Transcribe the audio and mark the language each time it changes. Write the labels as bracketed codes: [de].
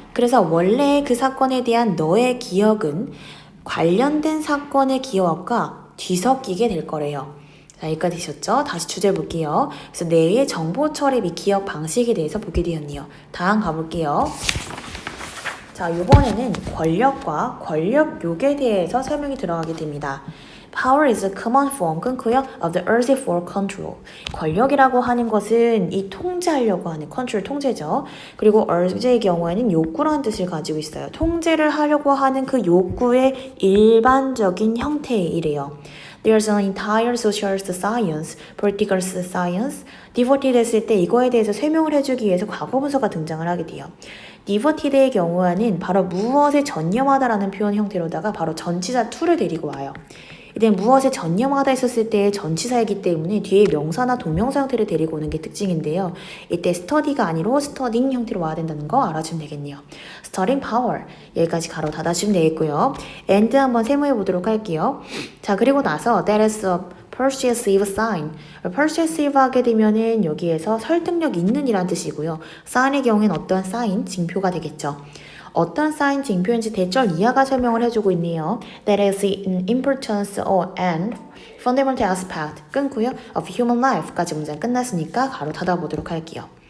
[ko] 그래서 원래 그 사건에 대한 너의 기억은 관련된 사건의 기억과 뒤섞이게 될 거래요. 자, 여기까지 되셨죠? 다시 주제 볼게요. 그래서 뇌의 정보 처리 및 기억 방식에 대해서 보게 되었네요. 다음 가볼게요. 자, 이번에는 권력과 권력욕에 대해서 설명이 들어가게 됩니다. [en] Power is a common form [ko] 끊고요. [en] of the urge for control. [ko] 권력이라고 하는 것은 이 통제하려고 하는 control 통제죠. 그리고 urge의 경우에는 욕구라는 뜻을 가지고 있어요. 통제를 하려고 하는 그 욕구의 일반적인 형태이래요. [en] There's an entire social science, political science, devoted [ko] 했을 때 이거에 대해서 설명을 해주기 위해서 과거 분사가 등장을 하게 돼요. devoted의 경우에는 바로 무엇에 전념하다라는 표현 형태로다가 바로 전치사 to를 데리고 와요. 이때 무엇에 전념하다 했었을 때의 전치사이기 때문에 뒤에 명사나 동명사 형태를 데리고 오는 게 특징인데요. 이때 study가 아니고 studying 형태로 와야 된다는 거 알아주면 되겠네요. studying power 여기까지 가로 닫아주면 되겠고요. and 한번 세모해 보도록 할게요. 자, 그리고 나서 [en] that is a persuasive sign. [ko] persuasive 하게 되면은 여기에서 설득력 있는 이란 뜻이고요. sign의 경우에는 어떤 sign, 징표가 되겠죠. 어떤 사인 징표인지 대절 이하가 설명을 해주고 있네요. [en] That is an importance and fundamental aspect [ko] 끊고요. [en] of human life [ko] 까지 문장 끝났으니까 가로 닫아보도록 할게요.